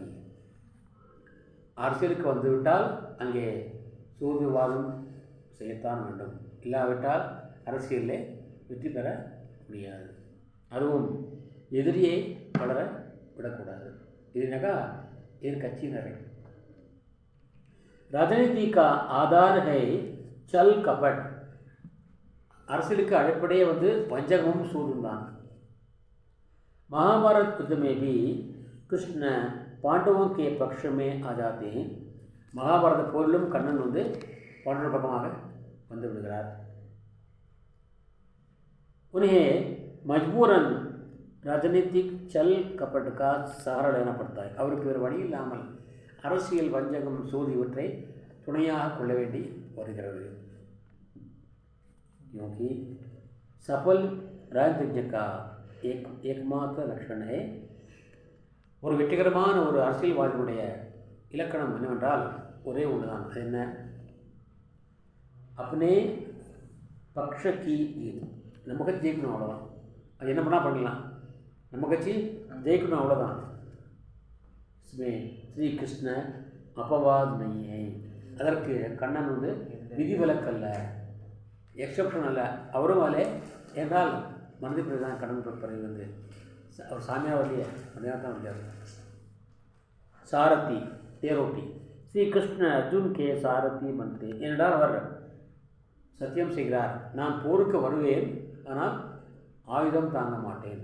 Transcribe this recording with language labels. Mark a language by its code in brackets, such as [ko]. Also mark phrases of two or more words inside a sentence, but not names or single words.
[ta] அரசியலுக்கு வந்துவிட்டால் அங்கே சூதுவாதம் செய்யத்தான் வேண்டும், இல்லாவிட்டால் அரசியலில் வெற்றி பெற முடியாது. அதுவும் எதிரியை வளர விடக்கூடாது. இதுனாக்கா என் கட்சியினரை. [hi] राजनीति का आधार है चल कपट. [ta] அரசியலுக்கு அடிப்படையே வஞ்சகமும் சூதும் தான். [hi] महाभारत युद्ध में भी कृष्ण पांडवों के पक्ष में आ जाते हैं. [ta] மகாபாரத போரிலும் கண்ணன் பாண்டவர் பக்கமாக வந்து விடுகிறார். [hi] उन्हें मजबूरन राजनीतिक चल कपट का सहारा लेना पड़ता है. [ta] அவருக்கு வேறு வழி இல்லாமல் அரசியல் வஞ்சகம் சூது இவற்றை துணையாக கொள்ள வேண்டி வருகிறது. [hi] क्योंकि सफल राजनीति का एकमात्र लक्षण है. [ta] ஒரு வெற்றிகரமான ஒரு அரசியல்வாதியுடைய இலக்கணம் என்னவென்றால் ஒரே ஒன்றுதான். அது என்ன? [hi] अपने पक्ष की जीत. [ta] நம்ம கட்சி ஜெயிக்கணும், அவ்வளோதான். அது என்ன பண்ணால் பண்ணலாம், நம்ம கட்சி ஜெயிக்கணும், அவ்வளோதான். [hi] इसमें श्री कृष्ण अपवाद नहीं है. [ta] அதற்கு கண்ணன் விதிவிலக்கல்ல, எக்ஸப்ஷன் அல்ல. அவரும் அல்ல என்றால் மனது பிறகுதான் கண்ணன் பிறகு அவர் சாமியாக வரலையே, மனிதனாக தான் வந்தார். சாரதி தேரோட்டி. [hi] श्री कृष्ण अर्जुन के सारथी मंदे [ta] என்றால் அவர் சத்தியம் செய்கிறார், நான் போருக்கு வருவேன், ஆனால் ஆயுதம் தாங்க மாட்டேன்.